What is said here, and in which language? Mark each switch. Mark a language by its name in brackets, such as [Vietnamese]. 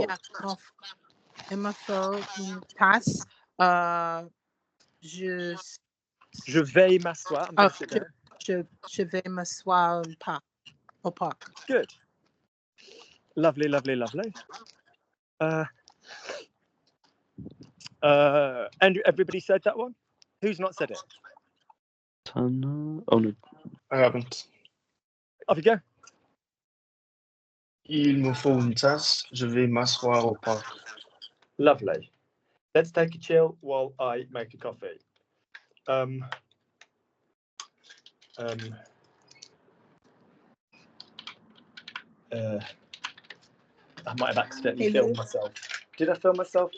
[French] yeah, il me faut une tasse. Je vais m'asseoir. [English] I'm going to sit down. [French] Je vais m'asseoir au parc. [English] Good. Lovely, lovely, lovely. And everybody said that one? Who's not said it? Tana. Oh no. I haven't. Off you go. [French] Il me faut une tasse, je vais m'asseoir au parc. [English] Lovely. Let's take a chill while I make a coffee. I might have accidentally Hey, filmed Luke. myself. Did I film myself?